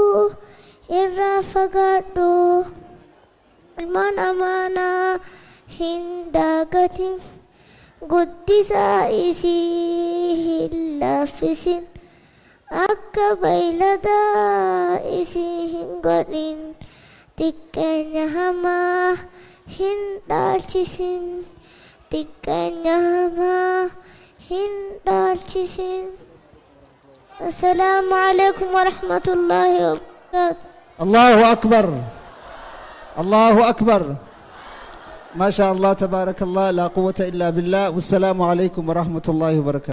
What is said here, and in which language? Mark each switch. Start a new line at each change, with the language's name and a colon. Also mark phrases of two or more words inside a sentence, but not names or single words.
Oromo: irra fagadu man amana hindagatin guddisa isii laffisin akka baylada isii hin godhin xiqqeenya hamaa hin dhaalchisin xiqqeenya hamaa hin dhaalchisin.
Arabic: السلام عليكم ورحمة الله وبركاته. الله أكبر الله أكبر ما شاء الله تبارك الله لا قوة إلا بالله والسلام عليكم ورحمة الله وبركاته.